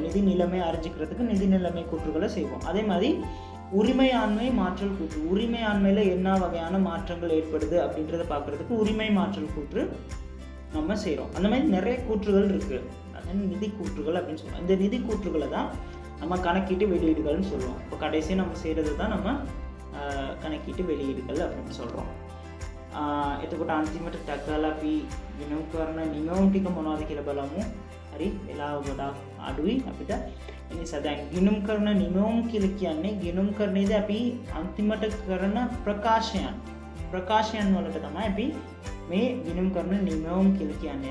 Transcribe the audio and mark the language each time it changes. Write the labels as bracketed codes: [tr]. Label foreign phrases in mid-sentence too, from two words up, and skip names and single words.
[ta] நிதி நிலைமை அறிஞ்சிக்கிறதுக்கு நிதி நிலைமை கூற்றுகளை செய்வோம். அதே மாதிரி உரிமையாண்மை மாற்றல் கூற்று, உரிமையாண்மையில் என்ன வகையான மாற்றங்கள் ஏற்படுது அப்படின்றத பார்க்குறதுக்கு உரிமை மாற்றல் கூற்று நம்ம செய்கிறோம். அந்த மாதிரி நிறைய கூற்றுகள் இருக்குது. அது நிதி கூற்றுகள் அப்படின்னு சொல்லுவோம். இந்த நிதி கூற்றுகளை தான் நம்ம கணக்கீட்டு வெளியீடுகள்னு சொல்லுவோம். இப்போ கடைசியாக நம்ம செய்கிறது தான் நம்ம කණකීට வெளியீடுகள் அப்படின்னு சொல்கிறோம். [si] එතකොට අන්තිමට ටැග්ගලා අපි ගිණුම් කරන නිමවුම් ටික මොනවද කියලා බලමු. හරි, වෙලාව ගොඩාක් අඩුයි අපිට. ඒ නිසා දැන් ගිණුම් කරන නිමවුම් කියලා කියන්නේ ගිණුම් කරන්නේදී අපි අන්තිමට කරන ප්‍රකාශයන් වලට තමයි අපි මේ ගිණුම් කරන නිමවුම් කියලා කියන්නේ.